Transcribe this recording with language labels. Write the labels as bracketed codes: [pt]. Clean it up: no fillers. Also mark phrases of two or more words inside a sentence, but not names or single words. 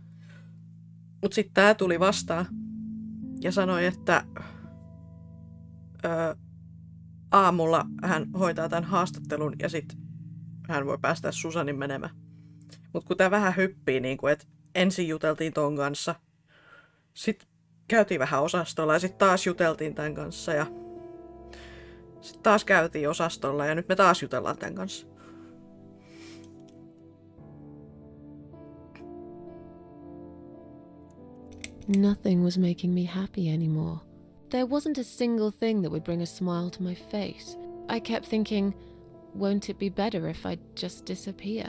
[fi] Mut sitten tää tuli vastaan ja sanoi, että aamulla hän hoitaa tämän haastattelun ja sitten hän voi päästä Susanin menemään. Mutta kun tää vähän hyppii, niin kuin, että ensin juteltiin ton kanssa, sitten käytiin vähän osastolla ja sitten taas juteltiin tämän kanssa ja sitten taas käytiin osastolla ja nyt me taas jutellaan tämän kanssa. [en] Nothing was making me happy anymore. There wasn't a single thing that would bring a smile to my face. I kept thinking, won't it be better if I just disappear?